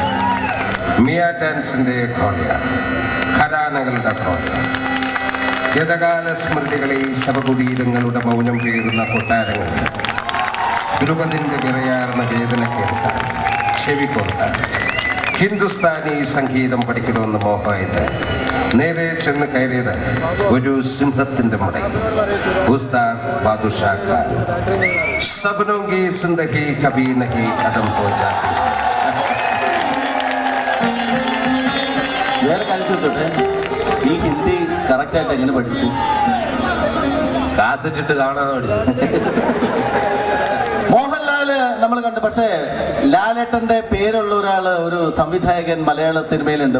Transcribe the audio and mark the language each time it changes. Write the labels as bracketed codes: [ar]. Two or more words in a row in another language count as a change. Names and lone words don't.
[ml] മിയ ഡാൻസിന്റെ കോളിയാർ, ഖരാനകളുടെ കോളിയാർ, ഗതകാല സ്മൃതികളിൽ ശവകുടീരങ്ങളുടെ മൗനം പേറുന്ന കൊട്ടാരങ്ങളിൽ ധ്രുവതിൻ്റെ വിറയാർന്ന വേദന കേൾക്കാൻ, ചെവി കൊടുക്കാൻ ഹിന്ദുസ്ഥാനി സംഗീതം പഠിക്കണമെന്ന് മോഹമായിട്ട് നേരെ ചെന്ന് കയറിയത് ഒരു സിംഹത്തിൻ്റെ മുടയിൽ. [hi] ഉസ്താദ് ബാദുഷാ ഖാൻ. സബ്നോं की जिंदगी कभी नहीं खत्म हो जाती. [ml] വേറെ കാര്യം ചോദിച്ചോട്ടെ, ഈ ഹിന്ദി കറക്റ്റായിട്ട് എങ്ങനെ പഠിച്ചു? കാസറ്റ് ഇട്ട് കാണാൻ പഠിച്ചു. മോഹൻലാല് നമ്മൾ കണ്ടു, പക്ഷേ ലാലേട്ടന്റെ പേരുള്ള ഒരാള്, ഒരു സംവിധായകൻ മലയാള സിനിമയിലുണ്ട്.